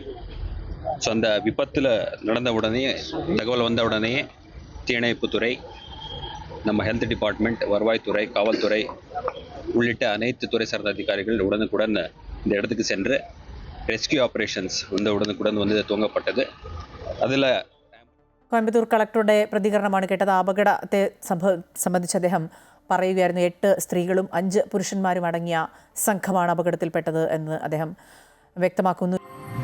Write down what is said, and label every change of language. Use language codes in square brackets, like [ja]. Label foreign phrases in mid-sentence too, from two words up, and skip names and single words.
[ta] ஸோ அந்த விபத்தில் நடந்த உடனே தகவல் வந்த உடனே தீயணைப்புத்துறை, நம்ம [en] health department, [ta] வருவாய்த்துறை, காவல்துறை உள்ளிட்ட அனைத்து துறை சார்ந்த அதிகாரிகள் உடனுக்குடன் இந்த இடத்துக்கு சென்று [en] rescue operations [ta] வந்து உடனுக்குடன் வந்து துவங்கப்பட்டது. அதில் [ml] കോയമ്പത്തൂർ കളക്ടറുടെ പ്രതികരണമാണ് കേട്ടത്. അപകടത്തെ സംബന്ധിച്ച് അദ്ദേഹം പറയുകയായിരുന്നു. 8 സ്ത്രീകളും 5 പുരുഷന്മാരും അടങ്ങിയ സംഘമാണ് അപകടത്തിൽപ്പെട്ടത് എന്ന് അദ്ദേഹം വ്യക്തമാക്കുന്നു.